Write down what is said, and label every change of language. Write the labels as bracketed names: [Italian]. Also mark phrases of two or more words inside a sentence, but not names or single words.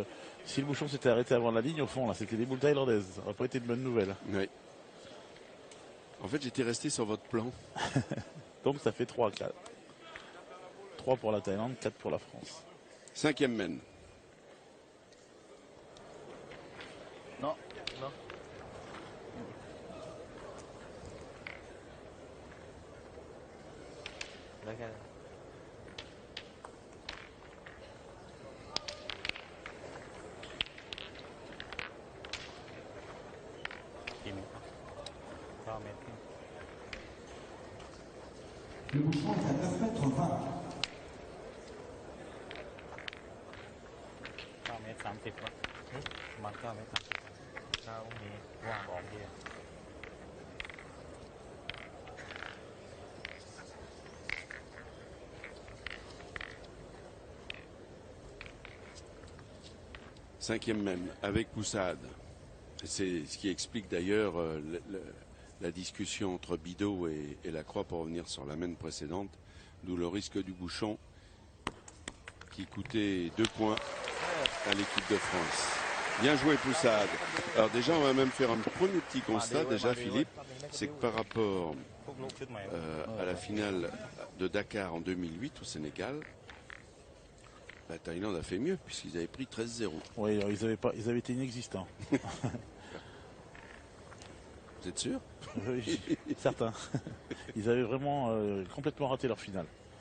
[French] si le bouchon s'était arrêté avant la ligne, au fond, là, c'était des boules thaïlandaises. Ça n'aurait pas été une bonne nouvelle. Oui. En fait, j'étais resté sur votre plan. Donc ça fait 3 à 4. 3 pour la Thaïlande, 4 pour la France. 5e mène. Non [Thai] ได้แค่ กี่เมตรครับ9 เมตร [French] Le bouchon est à 9 mètres 20. [Thai] 9 เมตร 30ครับประมาณ9 เมตร30ถ้ามีว่างออกเดียว [French] 5e mène avec Poussade. C'est ce qui explique d'ailleurs la discussion entre Bidot et Lacroix pour revenir sur la mène précédente, d'où le risque du bouchon qui coûtait 2 points à l'équipe de France. Bien joué Poussade. Alors déjà on va même faire un premier petit constat déjà Philippe, c'est que par rapport [Thai] พวกลูกชุดใหม่ [French] à la finale de Dakar en 2008 au Sénégal, la Thaïlande a fait mieux puisqu'ils avaient pris 13-0. Oui, alors, ils avaient été inexistants. Vous êtes sûr? Oui, certains. Ils avaient vraiment complètement raté leur finale.